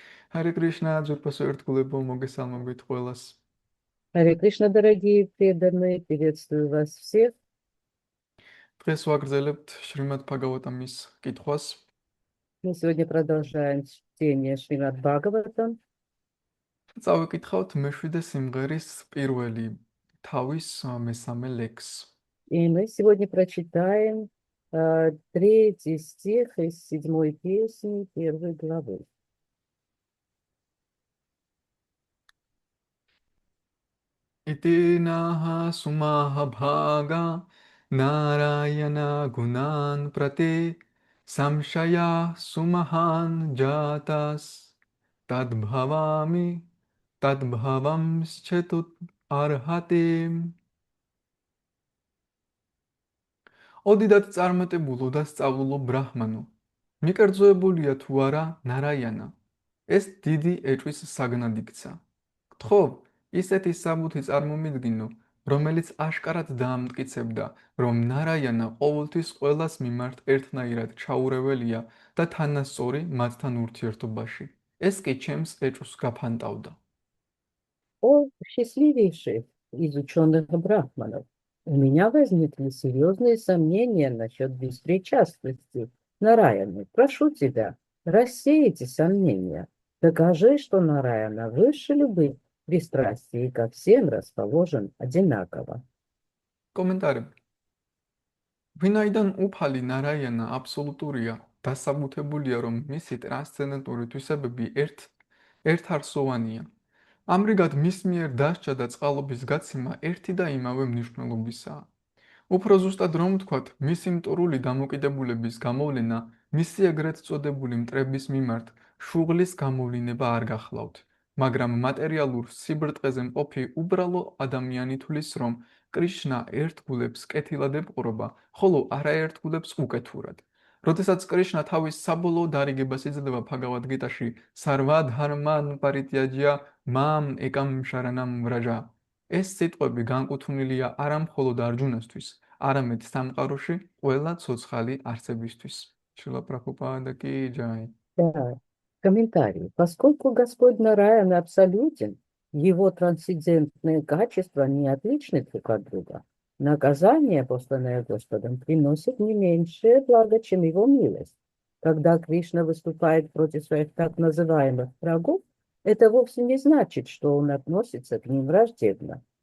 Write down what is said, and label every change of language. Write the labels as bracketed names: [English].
[Georgian] Hare Krishna, Dzurpasu ერთგულებო, მოგესალმებით ყველას. [Russian] Харе Кришна, дорогие преданные, приветствую вас всех. [Georgian] დღეს ვაგრძელებთ შრიმად ბhagavatam-ის კითხვას. [Russian] Мы сегодня продолжаем чтение Шримад Бхагаватам. [Georgian] წავიკითხავთ მეშვიდე სიმღერის პირველი თავის მესამე ლექსს. [Russian] И мы сегодня прочитаем третий стих из 7-й песни 1 главы. [Sanskrit] Itinaha sumaha bhaga narayana gunan prate samshaya sumahan jatas tadbhavami tadbhavam schetut arhate. [Georgian] ოდიდათ წარმატებულო და სწავლულო ბრაჰმანო, მიკერძოებულია თუ არა ნარაიანა, ეს დიდი ეჭვის საგნად იქცა. გთხოვ, ისეთი საბუთი წარმომიდგინო, რომელიც აშკარად დაამტკიცებდა, რომ ნარაიანა ყოველთვის ყველას მიმართ ერთნაირად ჩაურეველია და თანასწორი მათთან ურთიერთობაში. ეს კი ჩემს ეჭვს გაფანტავდა. [Russian] О, счастливейший! из ученых брахманов. У меня возникли серьезные сомнения насчет беспричастности Нараяны. Прошу тебя, рассей эти сомнения. Докажи, что Нараяна выше любых пристрастий и ко всем расположен одинаково. [Georgian] კომენტარები. ვინაიდან უფალი ნარაიანა აბსოლუტურია, დასაბუთებულია, რომ მისი ტრანსცენდენტური თვისებები ერთარსოვანია. ამრიგად მის მიერ დასჯა და წყალობის გაცემა ერთი და იმავე მნიშვნელობისაა. უფრო ზუსტად რომ ვთქვათ, მისი მტრული დამოკიდებულების გამოვლენა, მისი ეგრეთ წოდებული მტრების მიმართ შუღლის გამოვლინება არ გახლავთ, მაგრამ მატერიალურ სიბრტყეზე მყოფი უბრალო ადამიანი თვლის, რომ კრიშნა ერთგულებს კეთილად ეპყრობა, ხოლო არაერთგულებს უკეთურად. როდესაც კრიშნა თავის საბოლოო დარიგებას იძლევა ბჰაგავად გიტაში [Sanskrit] სარვადჰარმან პარიტიაჯია მამ ეკამ შარანამ ვრაჯა. [Georgian] ეს სიტყვები განკუთვნილია არა მხოლოდ არჯუნასთვის, არამედ სამყაროში ყველა ცოცხალი არსებისთვის. შრილა პრაბჰუპადა ки ჯაი. [Russian] Да, комментарий. Поскольку Господь Нараяна абсолютен, его трансцендентные качества не отличны друг от друга. Наказание, посланное Господом, приносит не меньшее благо, чем его милость. Когда Кришна выступает против своих так называемых врагов, это вовсе не значит, что он относится к ним враждебно.